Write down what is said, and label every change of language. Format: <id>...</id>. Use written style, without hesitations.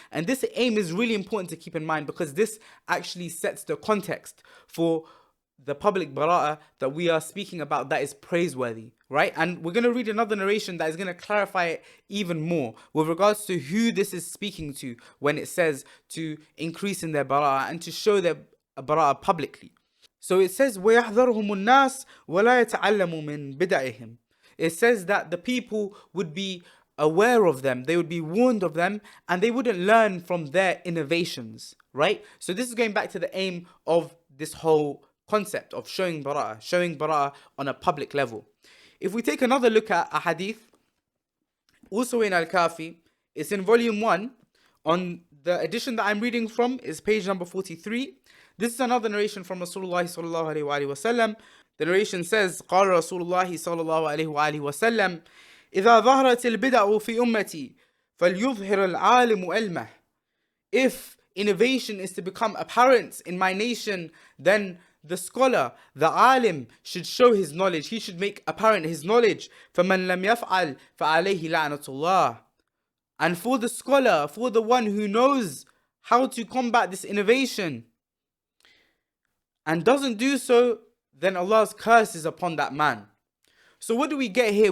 <en>And this aim is really important to keep in mind, because this actually sets the context for the public bara'ah that we are speaking about, that is praiseworthy, right? And we're going to read another narration that is going to clarify it even more with regards to who this is speaking to when it says to increase in their bara'ah and to show their bara'ah publicly. So it says,</en> <ar>وَيَحْذَرُهُمُ النَّاسِ وَلَا يَتَعَلَّمُ مِنْ بِدَعِهِمْ.</ar> <en>It says that the people would be aware of them, they would be warned of them, and they wouldn't learn from their innovations, right? So this is going back to the aim of this whole concept of showing bara'ah on a public level. If we take another look at a hadith, also in Al-Kafi, it's in volume 1, on the edition that I'm reading from is page number 43. This is another narration from Rasulullah sallallahu alaihi wasallam. The narration says,</en> <ar>قال رسول الله صلى الله عليه وآله وسلم إذا ظهرت البدع في أمتي فليظهر العالم علمه.</ar> <en>If innovation is to become apparent in my nation, then the scholar, the alim, should show his knowledge. He should make apparent his knowledge.</en> <ar>فَمَنْ لَمْ يَفْعَلْ فَعَلَيْهِ لَعْنَةُ اللَّهِ.</ar> <en>And for the scholar, for the one who knows how to combat this innovation and doesn't do so, then Allah's curse is upon that man. So what do we get here?</en>